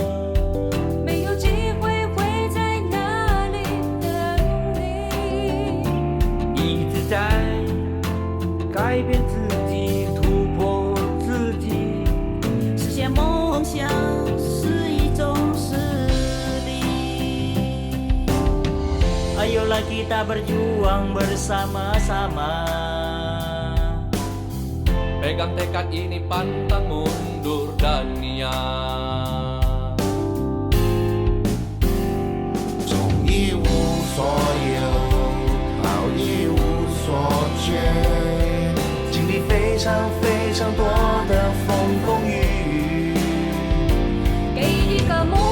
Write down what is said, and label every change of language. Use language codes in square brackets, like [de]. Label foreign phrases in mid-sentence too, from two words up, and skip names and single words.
[zh] 没有机会会在哪里等你。一直在改变自己，突破自己，实现梦想是一种实力。 [id] Ayolah kita berjuang bersama-sama. Pegang tekad ini, pantang mundur dan niat. [zh] 从一无所有到一无所缺，经历非常非常多的风风雨雨。给一个